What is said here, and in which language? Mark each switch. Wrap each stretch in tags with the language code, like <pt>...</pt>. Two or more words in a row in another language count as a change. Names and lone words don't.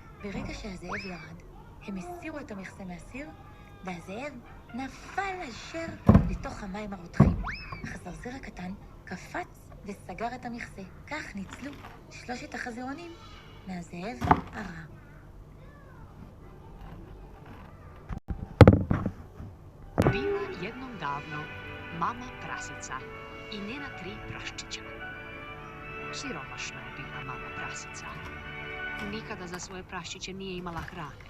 <he>ברגע שהזאב ירד, הם הסירו את המכסה מהסיר והזאב נפל אשר לתוך המים הרותחים. אך הזרזיר הקטן קפץ וסגר את המכסה. כך ניצלו 3 החזירונים מהזאב הרע.</he> <hr>Bila jednom davno mama prasica i njena 3 praščića. Siromašna je bila mama prasica. Nikada za svoje praščiće nije imala hrane.</hr>